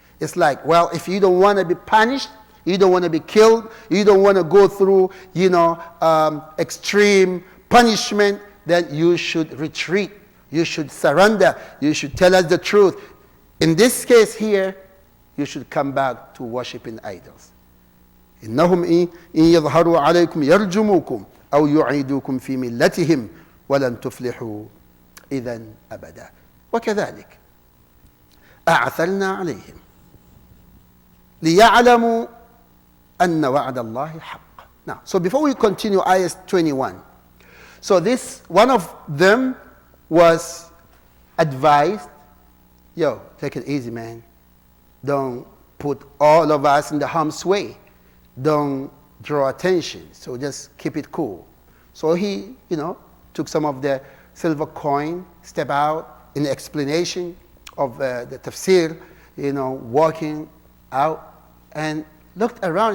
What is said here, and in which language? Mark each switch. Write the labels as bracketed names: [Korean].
[English] It's like, well, if you don't want to be punished, you don't want to be killed, you don't want to go through, extreme punishment, then you should retreat. You should surrender. You should tell us the truth. In this case here, you should come back to worshiping idols. [Arabic] إنهم إن يظهروا عليكم يرجموكم أو يعيدوكم في ملتهم ولن تفلحوا إذا أبدا وكذلك أعثرنا عليهم ليعلموا أن وعد الله حق. [English] Now, so before we continue, ayah 21. So this, one of them was advised, take it easy, man. Don't put all of us in the harm's way. Don't draw attention. So just keep it cool. So he, took some of the silver coin, step out in the explanation of the tafsir, walking out and looked around.